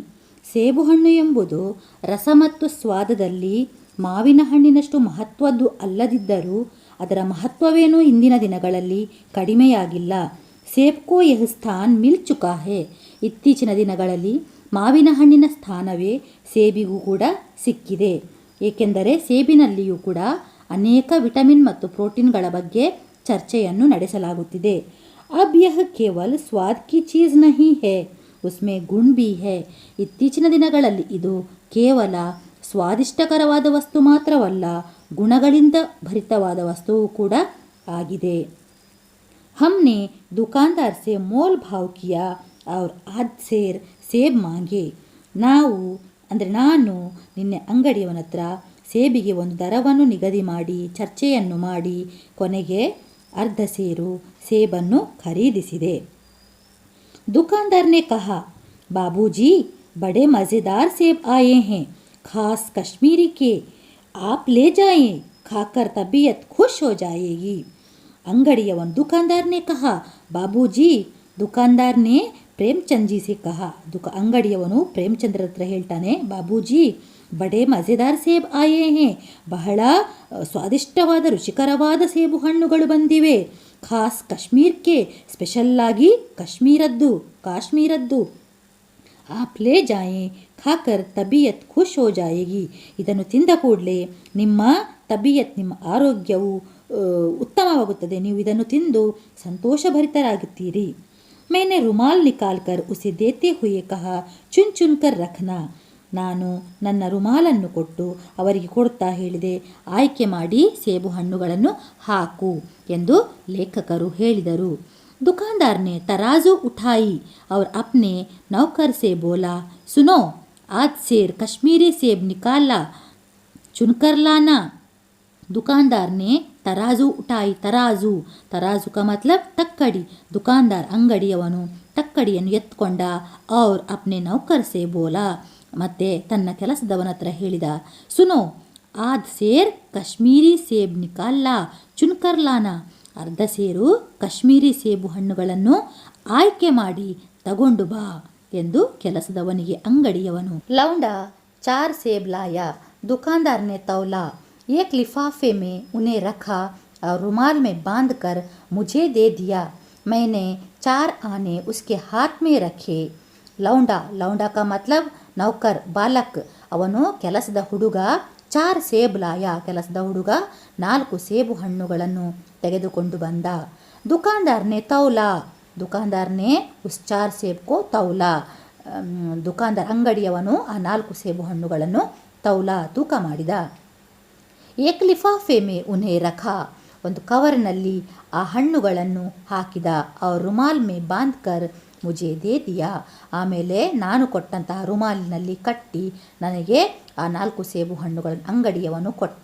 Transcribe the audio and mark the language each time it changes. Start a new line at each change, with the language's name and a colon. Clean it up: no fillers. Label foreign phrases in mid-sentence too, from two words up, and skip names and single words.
Kannada: ಸೇಬು ಹಣ್ಣು ಎಂಬುದು ರಸ ಮತ್ತು ಸ್ವಾದದಲ್ಲಿ ಮಾವಿನ ಹಣ್ಣಿನಷ್ಟು ಮಹತ್ವದ್ದು ಅಲ್ಲದಿದ್ದರೂ ಅದರ ಮಹತ್ವವೇನೂ ಇಂದಿನ ದಿನಗಳಲ್ಲಿ ಕಡಿಮೆಯಾಗಿಲ್ಲ.
Hindi: सेब को यह स्थान मिल चुका है.
Kannada: ಇತ್ತೀಚಿನ ದಿನಗಳಲ್ಲಿ ಮಾವಿನ ಹಣ್ಣಿನ ಸ್ಥಾನವೇ ಸೇಬಿಗೂ ಕೂಡ ಸಿಕ್ಕಿದೆ. ಏಕೆಂದರೆ ಸೇಬಿನಲ್ಲಿಯೂ ಕೂಡ ಅನೇಕ ವಿಟಮಿನ್ ಮತ್ತು ಪ್ರೋಟೀನ್ಗಳ ಬಗ್ಗೆ ಚರ್ಚೆಯನ್ನು ನಡೆಸಲಾಗುತ್ತಿದೆ.
Hindi: अब यह केवल स्वाद की चीज़ नहीं है, उसमें गुण भी है.
Kannada: ಇತ್ತೀಚಿನ ದಿನಗಳಲ್ಲಿ ಇದು ಕೇವಲ ಸ್ವಾದಿಷ್ಟಕರವಾದ ವಸ್ತು ಮಾತ್ರವಲ್ಲ, ಗುಣಗಳಿಂದ ಭರಿತವಾದ ವಸ್ತುವು ಕೂಡ ಆಗಿದೆ.
Hindi: हमने दुकानदार से मोल भाव किया और आध सेर सेब मांगे.
Kannada: ನಾನು ನಿನ್ನೆ ಅಂಗಡಿಯವನ ಹತ್ರ ಸೇಬಿಗೆ ಒಂದು ದರವನ್ನು ನಿಗದಿ ಮಾಡಿ ಚರ್ಚೆಯನ್ನು ಮಾಡಿ ಕೊನೆಗೆ ಅರ್ಧ ಸೇರು ಸೇಬನ್ನು ಖರೀದಿಸಿದೆ.
Hindi: दुकानदार ने कहा, बाबूजी बड़े मज़ेदार सेब आए हैं, खास कश्मीरी के, आप ले जाएं, खाकर तबीयत खुश हो जाएगी. अंगड़ियवन दुकानदार ने कहा, बाबूजी. दुकानदार ने प्रेमचंद जी से कहा.
Kannada: अंगड़िಯವನು ಪ್ರೇಮಚಂದ್ರ ಹತ್ರ ಹೇಳ್ತಾನೆ,
Hindi: बाबूजी बड़े मज़ेदार सेब आए हैं,
Kannada: ಬಹಳ ಸ್ವಾದಿಷ್ಟವಾದ ರುಚಿಕರವಾದ ಸೇಬು ಹಣ್ಣುಗಳು ಬಂದಿವೆ. ಖಾಸ್ ಕಾಶ್ಮೀರ್ಗೆ, ಸ್ಪೆಷಲ್ಲಾಗಿ ಕಾಶ್ಮೀರದ್ದು.
Hindi: आप ले जाएं, खाकर तबीयत खुश हो जाएगी.
Kannada: ಇದನ್ನು ತಿಂದ ಕೂಡಲೇ ನಿಮ್ಮ ಆರೋಗ್ಯವು ಉತ್ತಮವಾಗುತ್ತದೆ, ನೀವು ಇದನ್ನು ತಿಂದು ಸಂತೋಷಭರಿತರಾಗುತ್ತೀರಿ.
Hindi: मैंने रुमाल निकाल कर उसे देते हुए कहा, चुन चुन कर रखना.
Kannada: ನಾನು ನನ್ನ ರುಮಾಲನ್ನು ಕೊಟ್ಟು ಅವರಿಗೆ ಕೊಡ್ತಾ ಹೇಳಿದೆ, ಆಯ್ಕೆ ಮಾಡಿ ಸೇಬು ಹಣ್ಣುಗಳನ್ನು ಹಾಕು ಎಂದು ಲೇಖಕರು ಹೇಳಿದರು.
Hindi: दुकानदार ने तराजू उठाई और अपने नौकर से बोला, सुनो, आज सेर कश्मीरी सेब निकाला, चुनकर लाना. दुकानदार ने तराजू उठाई. तराजू का मतलब तक्कड़ी.
Kannada: दुकानदार ಅಂಗಡಿಯವನು ತಕ್ಕಡಿಯನ್ನು ಎತ್ಕೊಂಡ.
Hindi: और अपने नौकर से बोला,
Kannada: ಮತ್ತೆ ತನ್ನ ಕೆಲಸದವನ ಹತ್ರ ಹೇಳಿದ,
Hindi: सुनो, आध सेर कश्मीरी सेब निकाल ला, चुनकर लाना.
Kannada: ಅರ್ಧ ಸೇರು ಕಾಶ್ಮೀರಿ ಸೇಬು ಹಣ್ಣುಗಳನ್ನು ಆಯ್ಕೆ ಮಾಡಿ ತಗೊಂಡು ಬಾ ಎಂದು ಕೆಲಸದವನಿಗೆ ಅಂಗಡಿಯವನು.
Hindi: लौंडा 4 सेब लाया. दुकानदार ने तौला. एक लिफाफे में उन्हें रखा और रुमाल में बांधकर मुझे दे दिया. मैंने 4 आने उसके हाथ में रखे. लौंडा का मतलब नौकर, बालक.
Kannada: ಅವನು ಕೆಲಸದ ಹುಡುಗ.
Hindi: 4 सेब लाया,
Kannada: ಕೆಲಸದ ಹುಡುಗ 4 ಸೇಬು ಹಣ್ಣುಗಳನ್ನು ತೆಗೆದುಕೊಂಡು ಬಂದ.
Hindi: दुकानदार ने तौला. दुकानदार ने उस 4 सेब को तौला.
Kannada: ದುಕಾನ್ದಾರ್ ಅಂಗಡಿಯವನು ಆ 4 ಸೇಬು ಹಣ್ಣುಗಳನ್ನು ತೌಲಾ, ತೂಕ ಮಾಡಿದ.
Hindi: एक लिफाफे में उन्हें रखा.
Kannada: ಒಂದು ಕವರಿನಲ್ಲಿ ಆ ಹಣ್ಣುಗಳನ್ನು ಹಾಕಿದ.
Hindi: ಅವ್ರ रुमाल में बांधकर मुझे दे दिया.
Kannada: ಆಮೇಲೆ ನಾನು ಕೊಟ್ಟಂತಹ ರುಮಾಲಿನಲ್ಲಿ ಕಟ್ಟಿ ನನಗೆ ಆ 4 ಸೇಬು ಹಣ್ಣುಗಳನ್ನು ಅಂಗಡಿಯವನು ಕೊಟ್ಟ.